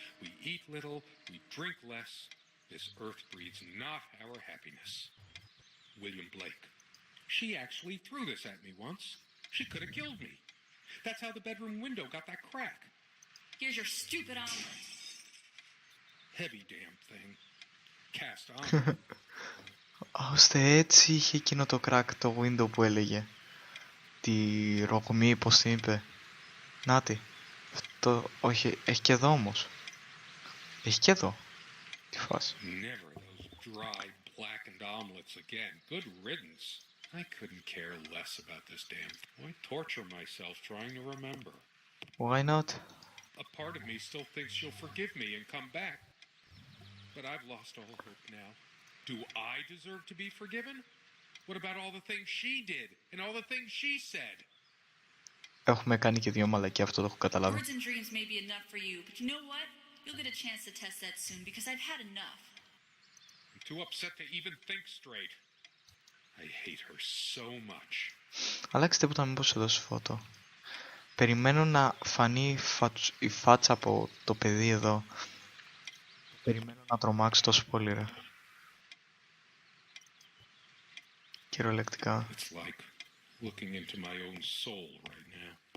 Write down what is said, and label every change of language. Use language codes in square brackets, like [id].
[en] We eat little, we drink less. This earth breeds not our happiness. William Blake. She actually threw this at me once. She could have killed me. That's how the bedroom window got that crack. Here's your stupid omelet. Heavy damn thing. Cast on. [el] Ώστε έτσι είχε εκείνο το crack το window που έλεγε. Τη ρογμή, πώς την είπε. Νάτι. Αυτό, όχι, έχει και εδώ όμως. Έχει και εδώ. Τι φάση. [en] Never those dry, blackened omelets again. Good riddance. I couldn't care less about this damn thing. Why torture myself trying to remember? Why not? A part of me still thinks she'll forgive me and come back. But I've lost all hope now. Do I deserve to be forgiven? What about all the things she did and all the things she said? [el] Έχουμε κάνει και δύο μαλακιά, αυτό το έχω καταλάβει. [en] Words and dreams may be enough for you, but you know what? You'll get a chance to test that soon because I've had enough. I'm too upset to even think straight. I hate her so much. [el] Αλλάξτε που τα μήπως σου δώσει φώτο. Περιμένω να φανεί η φάτσα από το παιδί εδώ. Περιμένω να τρομάξει τόσο πολύ, ρε. Κυριολεκτικά. [en] It's like looking into my own soul right now.